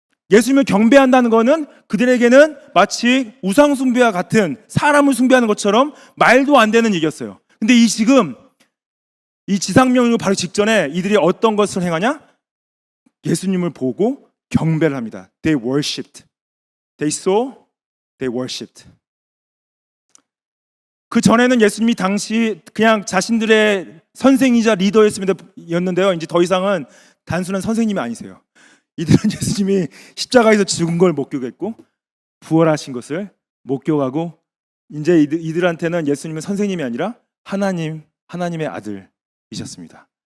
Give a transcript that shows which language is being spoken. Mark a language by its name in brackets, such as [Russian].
[Korean] 예수님을 경배한다는 것은 그들에게는 마치 우상 숭배와 같은, 사람을 숭배하는 것처럼 말도 안 되는 얘기였어요. 근데 지금 이 지상명령 바로 직전에 이들이 어떤 것을 행하냐? 예수님을 보고 경배를 합니다. [English] They worshipped. They saw, they worshipped. [Korean] 그 전에는 예수님이 당시 그냥 자신들의 선생이자 리더였는데요, 이제 더 이상은 단순한 선생님이 아니세요. 이들은 예수님이 십자가에서 죽은 걸 목격했고 부활하신 것을 목격하고, 이제 이들한테는 예수님은 선생님이 아니라 하나님의 아들이셨습니다.